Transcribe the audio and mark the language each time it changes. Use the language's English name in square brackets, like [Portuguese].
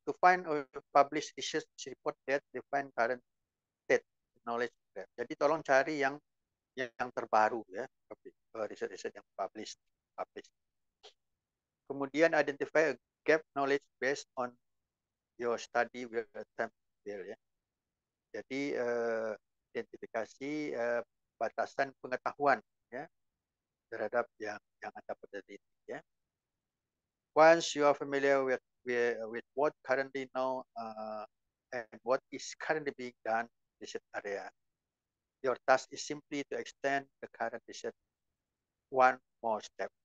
[English] To find or publish research report that define current state knowledge. [Indonesian] Jadi tolong cari yang terbaru ya, riset-riset yang publish. [English] Kemudian identify a gap knowledge based on your study with attempt ya. [Indonesian] Jadi identifikasi batasan pengetahuan ya terhadap yang Anda pelajari ya. [English] Once you are familiar with what currently known and what is currently being done in this area, your task is simply to extend the current research one more step.